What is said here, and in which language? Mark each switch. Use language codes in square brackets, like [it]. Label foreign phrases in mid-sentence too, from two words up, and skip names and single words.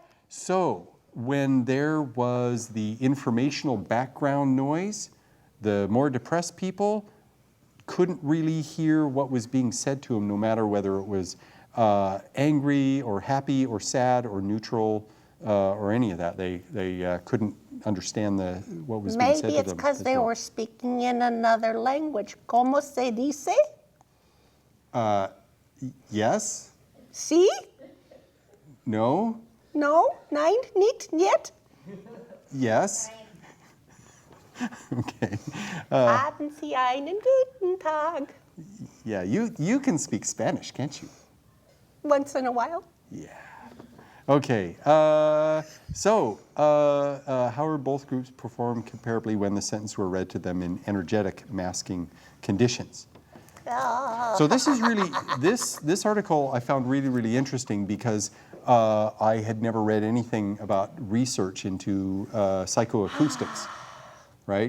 [en] So, when there was the informational background noise, the more depressed people couldn't really hear what was being said to them, no matter whether it was angry or happy or sad or neutral or any of that. They couldn't understand what was being said to them. Maybe it's because as they well. were speaking in another language. [es] ¿Cómo se dice? [en] Yes? See? No? No? [de] Nein? Nicht? Niet? [en] Yes? Okay. [de] Haben Sie einen guten Tag? [en] Yeah, you can speak Spanish, can't you? Once in a while. Yeah. Okay. How are both groups performed comparably when the sentences were read to them in energetic masking conditions? So this is really this article I found really interesting because I had never read anything about research into psychoacoustics, right?